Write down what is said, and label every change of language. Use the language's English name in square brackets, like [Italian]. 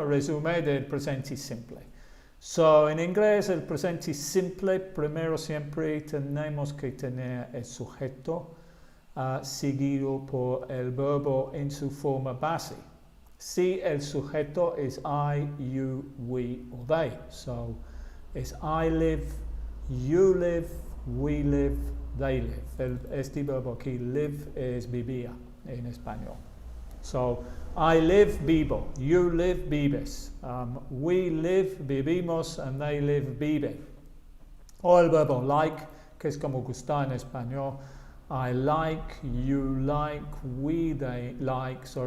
[Spanish] Resumen del presente simple. En inglés, el presente simple, primero siempre tenemos que tener el sujeto seguido por el verbo en su forma base. Si el sujeto es I, you, we o they. [English] Es I live, you live, we live, they live. [Spanish] Este verbo aquí, live, es vivir en español. [English] I live, vivo. You live, vives. We live, vivimos, and they live, viven. [Spanish] O el verbo like, que es como gustar en español. [English] I like, you like, they like.